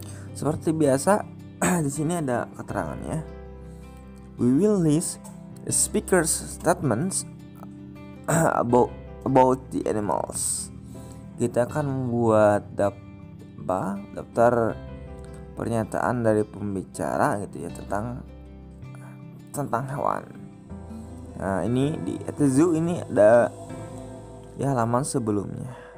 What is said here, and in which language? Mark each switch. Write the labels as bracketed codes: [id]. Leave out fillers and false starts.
[id] Seperti biasa, di sini ada keterangannya. [en] We will list the speaker's statements about the animals. [id] Kita akan membuat daftar pernyataan dari pembicara gitu ya tentang hewan. Nah, ini di At the Zoo ini ada ya halaman sebelumnya.